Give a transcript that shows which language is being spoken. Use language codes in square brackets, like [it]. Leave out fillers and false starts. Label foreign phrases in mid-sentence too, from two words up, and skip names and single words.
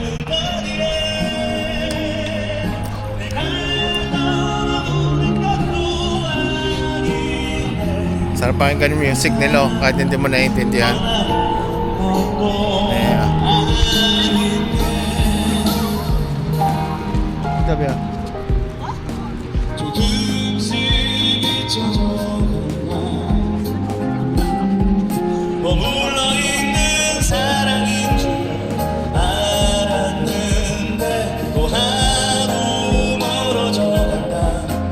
[tl] Sarap pakinggan yung music nila kahit hindi mo naiintindihan. Ayan. Tabi ah. [ko] 머물러 있는 사랑인 줄 알았는데 또 하루 멀어져 간다